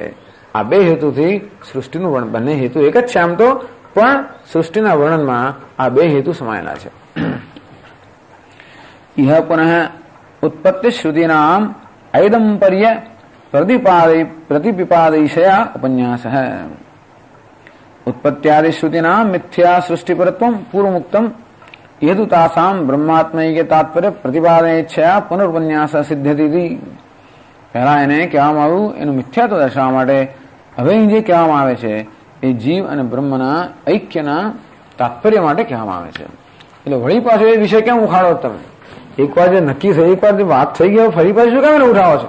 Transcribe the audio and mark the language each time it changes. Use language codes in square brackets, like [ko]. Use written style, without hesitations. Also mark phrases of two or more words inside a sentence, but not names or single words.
[gu] આ બે હેતુથી સૃષ્ટિનું વર્ણન, બંને હેતુ એક જ છે આમ તો, પણ સૃષ્ટિના વર્ણનમાં આ બે હેતુ સમાયેલા છે. [sa] इह पुनः उत्पत्ति श्रुतिनाम ऐदम्पर्य प्रतिपिपादयिषया उपन्यास. उत्पत्त्यादि श्रुतिनाम मिथ्या सृष्टि परत्वम पूर्व मुक्तम यदु तासाम ब्रह्मात्मय के तात्पर्य प्रतिपादन इच्छा पुनर्पन्यास सिद्ध्यति. [gu] પહેલા એને કહેવામાં આવ્યું એનું મિથ્યાત્વ દર્શાવવા માટે. હવે જે કહેવામાં આવે છે એ જીવ અને બ્રહ્મના ઐક્યના તાત્પર્ય માટે કહેવામાં આવે છે. એટલે વળી પાછો એ વિષય કેમ ઉખાડો તમે? એકવાર જે નક્કી થઈ, એકવાર જે વાત થઈ ગઈ, ફરી પાછું શું કેમ ઉઠાવો છો?